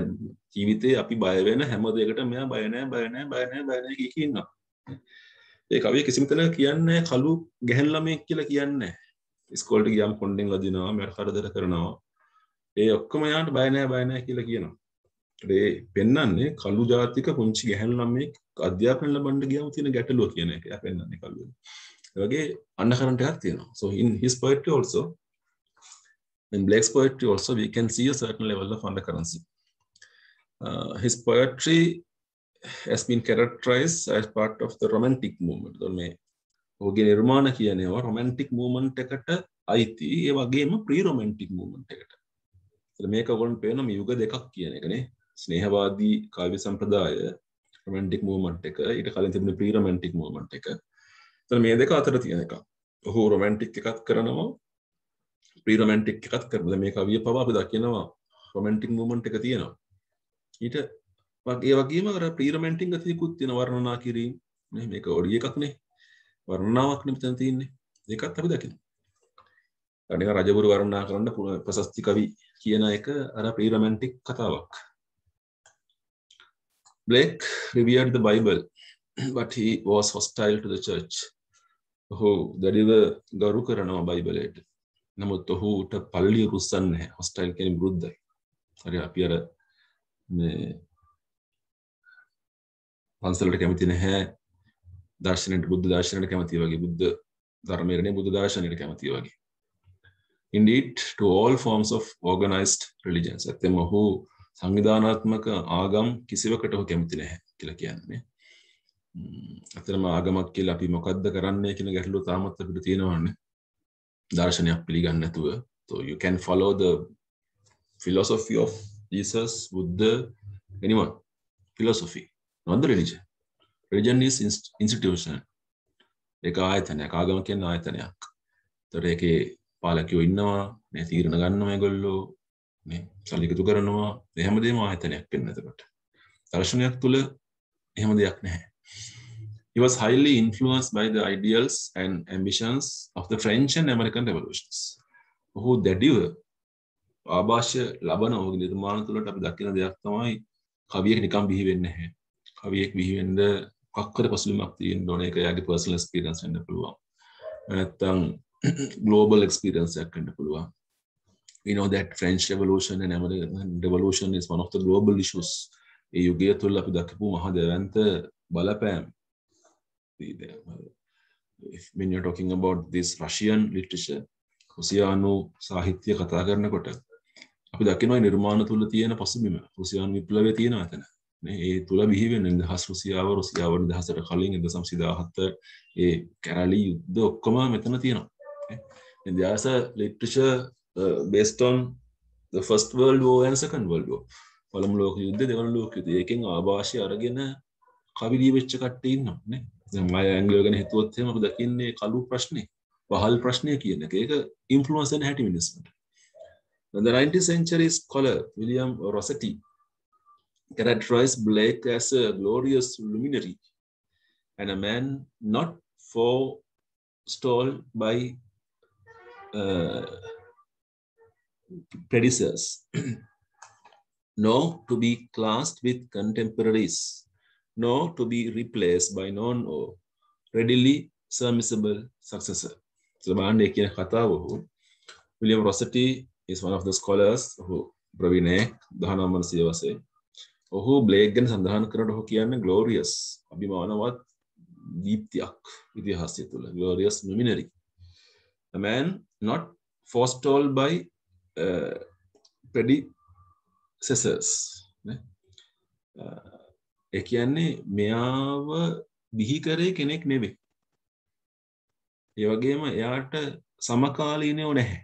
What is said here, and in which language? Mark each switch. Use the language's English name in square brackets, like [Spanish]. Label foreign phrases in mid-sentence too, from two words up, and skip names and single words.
[Sinhala] ජීවිතේ අපි බය වෙන හැම දෙයකටම මෙයා බය නැහැ කිය ඉන්නවා. ඒ කවිය කිසිම තැනක කියන්නේ කළු ගැහැණු ළමයෙක් කියලා කියන්නේ නැහැ. ඉස්කෝලේට ගියාම කොණ්ඩෙන් වදිනවා, මට කරදර කරනවා. ඒ ඔක්කොම යාන්ට බය නැහැ කියලා කියනවා. ඒ පෙන්නන්නේ කළු ජාතික පුංචි ගැහැණු ළමයෙක් අධ්‍යාපන ලබන්න ගියාම තියෙන ගැටලුව කියන එක. එයා පෙන්නන්නේ කළුවේ. ඒ වගේ undercurrent එකක් තියෙනවා. [English] So in his poetry also, in Blake's poetry also, we can see a certain level of undercurrency. His poetry has been characterized as part of the romantic movement. [Sinhala] So මේ ඔහුගේ නිර්මාණ කියනවා [English] romantic movement [Sinhala] එකට අයිති, ඒ වගේම [English] pre-romantic movement [Sinhala] එකට. ඒත් මේක ඔයගොල්ලන්ට පේනවා මේ යුග දෙකක් කියන එකනේ. ස්නේහවාදී කාව්‍ය සම්ප්‍රදාය [English] romantic movement [Sinhala] එක, ඊට කලින් තිබුණේ [English] pre-romantic movement [Sinhala] එක. ඒත් මේ දෙක අතර තියෙන එකක්. ඔහු romantic එකක් කරනවා, pre-romantic එකක් කරනවා. මේ කවිය පවා අපි දකිනවා [English] romantic movement [Sinhala] එක තියෙනවා. ඊට ඒ වගේම අර pre-romantic ගතියකුත් තියෙන වර්ණනා කිරීම නේ. මේක ඔඩි එකක් නේ. වර්ණනාවක් නෙමෙයි මෙතන තියෙන්නේ. ඒකත් අපි දකිනවා. අනික රජබුරු වර්ණනා කරන්න ප්‍රශස්ති කවි කියන එක අර pre-romantic කතාවක්. [English] Blake revered the Bible but he was hostile to the church. [Sinhala] ඔහු දැඩිව ගරු කරනවා බයිබලයට. නමුත් ඔහුට පල්ලිය රුස්සන්නේ නැහැ. hostile කියන්නේ විරුද්ධයි. හරි අපි අර මේ පන්සලට කැමති නැහැ දර්ශනයට බුද්ධ දර්ශනයට කැමති වගේ බුද්ධ ධර්මයට නේ බුද්ධ දර්ශනයට කැමති වගේ. [English] Indeed, to all forms of organized religions. [Sinhala] ඇත්තම ඔහු සංවිධානාත්මක ආගම් කිසිවකට ඔහු කැමති නැහැ කියලා කියන්නේ. අතරම ආගමක් කියලා අපි මොකද්ද කරන්නේ කියන ගැටලුව තාමත් අපිට තියෙනවානේ. දර්ශනයක් පිළිගන්නේ නැතුව. [English] So you can follow the philosophy of Jesus, Buddha, anyone. Philosophy, not the religion. Religion is institution. [Sinhala] ඒක ආයතනයක්. ආගම කියන්නේ ආයතනයක්. ඒතර ඒකේ පාලකයෝ ඉන්නවා, මේ තීරණ ගන්නවා ඒගොල්ලෝ, මේ සල්ලි එකතු කරනවා. මේ හැමදේම ආයතනයක් වෙන්න එතකොට. දර්ශනයක් තුල එහෙම දෙයක් නැහැ. [English] He was highly influenced by the ideals and ambitions of the French and American revolutions. [Sinhala] ඔහු දැඩිව ආభాෂය ලබන ඔහුගේ නිර්මාණ තුළට අපි දකින දෙයක් තමයි කවියෙක් නිකන් බිහි වෙන්නේ නැහැ. කවියෙක් බිහි වෙන්න කක්කර පසුබිමක් තියෙන්න ඕනේ. ඒක එයාගේ [English] personal experience [Sinhala] වෙන්න පුළුවන්. නැත්තම් [English] global experience [Sinhala] එකක් වෙන්න පුළුවන්. [English] We know that French Revolution and American Revolution is one of the global issues. [Sinhala] ඒ යුගය තුළ අපි දක්වපු මහා දැවැන්ත බලපෑම්. [English] When you're talking about this Russian literature, [Sinhala] රුසියානු සාහිත්‍ය කතා කරනකොට අපි දකිනවා නිර්මාණ තුළ තියෙන පසුබිම. රුසියානු විප්ලවය තියෙනවා එතන. නේ ඒ තුළ බිහි වෙන නිදහස් රුසියාව නිදහසට කලින් 1917 ඒ කැරලි යුද්ධ ඔක්කොම මෙතන තියෙනවා. [English] And there's a literature based on the First World War and Second World War. [Sinhala] පළමු ලෝක යුද්ධ, දෙවන ලෝක යුද්ධ. ඒකෙන් ආభాෂය අරගෙන කවි ලියවිච්ච කට්ටිය ඉන්නවා නේ. දැන් මම ඇන්ග්ලෝ ගැන හිතුවොත් එහෙම අපි දකින්නේ කළු ප්‍රශ්නේ, පහල් ප්‍රශ්නය කියන එක. ඒක ඉන්ෆ්ලුවන්ස් වෙන හැටි මිනිස්සුන්ට. [English] The 19th century scholar William Rossetti characterized Blake as a glorious luminary and a man not forestalled by predecessors, nor to be classed with contemporaries, nor to be replaced by known or readily surmisable successor. So, [Sinhala] කියන කතාව [English] William Rossetti is one of the scholars who [Sinhala] ප්‍රවීණේ 1900 වසරේ. ඔහු බ්ලේක් ගැන සඳහන් කරනකොට ඔහු කියන්නේ glorious, අභිමානවත් දීප්තියක් ඉතිහාසය තුළ. [English] glorious luminary. A man not forestalled by predecessors. [Sinhala] ඒ කියන්නේ මෙයාව බිහි කරේ කෙනෙක් නෙවෙයි. ඒ වගේම එයාට සමකාලීනව නැහැ.